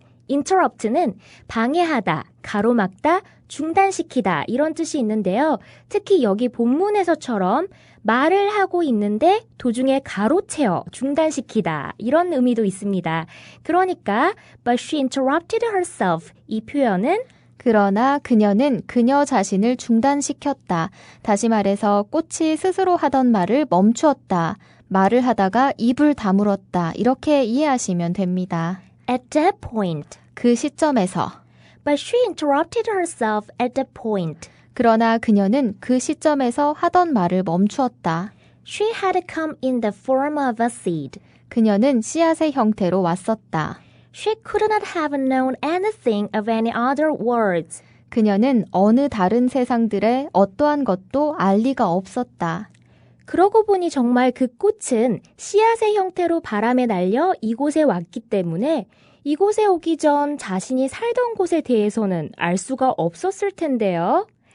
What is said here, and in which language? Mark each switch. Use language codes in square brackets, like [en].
[ko] interrupt는 방해하다, 가로막다, 중단시키다 이런 뜻이 있는데요. 특히 여기 본문에서처럼 말을 하고 있는데 도중에 가로채어, 중단시키다 이런 의미도 있습니다. 그러니까 [en] but she interrupted herself [ko] 이 표현은 그러나 그녀는 그녀 자신을 중단시켰다. 다시 말해서 꽃이 스스로 하던 말을 멈추었다. 말을 하다가 입을 다물었다. 이렇게 이해하시면 됩니다. [en] at that point. [ko] 그 시점에서. [en] But she interrupted herself at that point. [ko] 그러나 그녀는 그 시점에서 하던 말을 멈추었다. [en] She had come in the form of a seed. [ko] 그녀는 씨앗의 형태로 왔었다. [en] She could not have known anything of any other words. [ko] 그녀는 어느 다른 세상들의 어떠한 것도 알 리가 없었다. 그러고 보니 정말 그 꽃은 씨앗의 형태로 바람에 날려 이곳에 왔기 때문에 이곳에 오기 전 자신이 살던 곳에 대해서는 알 수가 없었을 텐데요.